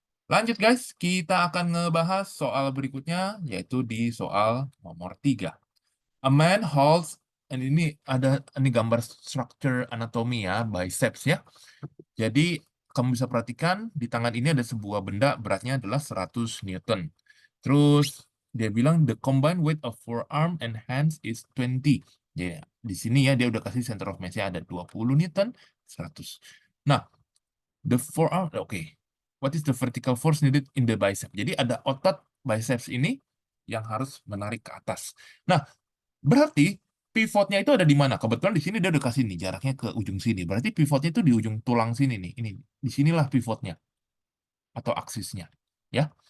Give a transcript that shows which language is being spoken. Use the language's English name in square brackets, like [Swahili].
[Indonesian] Lanjut guys, kita akan ngebahas soal berikutnya, yaitu di soal nomor 3. [English] A man holds, [Indonesian] and ini ada ini gambar structure anatomy ya, biceps ya. Jadi kamu bisa perhatikan di tangan ini ada sebuah benda beratnya adalah 100 Newton. Terus dia bilang [English] the combined weight of forearm and hands is 20. [Indonesian] Ya, di sini ya dia udah kasih center of mass-nya ada 20 Newton, 100. [English] Nah, the forearm, oke. What is the vertical force needed in the bicep? [Indonesian] Jadi ada otot biceps ini yang harus menarik ke atas. Nah, berarti pivotnya itu ada di mana? Kebetulan di sini dia udah kasih nih jaraknya ke ujung sini. Berarti pivotnya itu di ujung tulang sini nih. Ini di sinilah pivotnya atau aksisnya, ya.